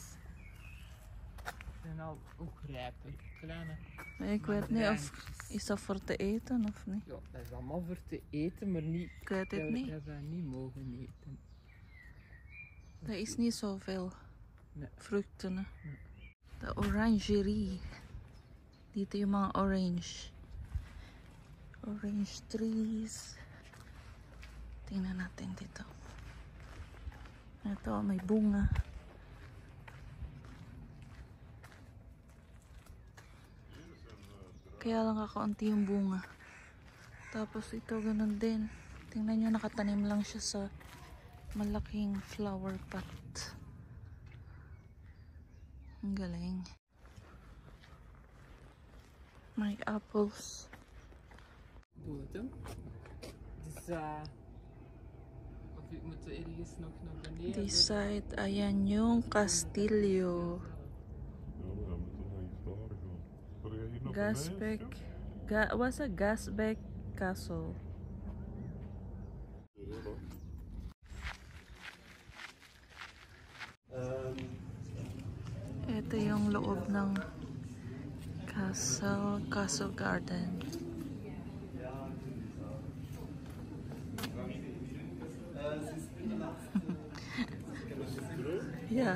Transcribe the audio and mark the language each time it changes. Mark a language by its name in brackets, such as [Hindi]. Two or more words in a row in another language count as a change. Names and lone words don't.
[Dutch] zijn al ook rijp, hè. Kleine. Ik weet niet of... Is dat voor te eten of niet? Ja, dat is allemaal voor te eten, maar niet... Ik weet het niet. Dat we niet mogen eten. Er is niet zoveel Nee. vruchten. Hè. De orangerie. [Filipino] Dito yung mga orange. [English] Orange trees. [Filipino] Tingnan natin dito. Ito, may bunga. Kaya lang kakaunti yung bunga. Tapos ito, ganun din. Tingnan nyo, nakatanim lang siya sa malaking [English] flower pot. [Filipino] Ang galing. May apples. [Dutch] Boten. Dus of ik moet ergens nog naar beneden. [English] This side, [Filipino] ayan yung Castillo. [Dutch] Ja, maar dan moet toch nog iets daar gaan. Wil je hier nog [English] Gasbeck. Was a Gasbeck Castle. [Filipino] Ito yung loob ng [English] Castle Garden. Yeah.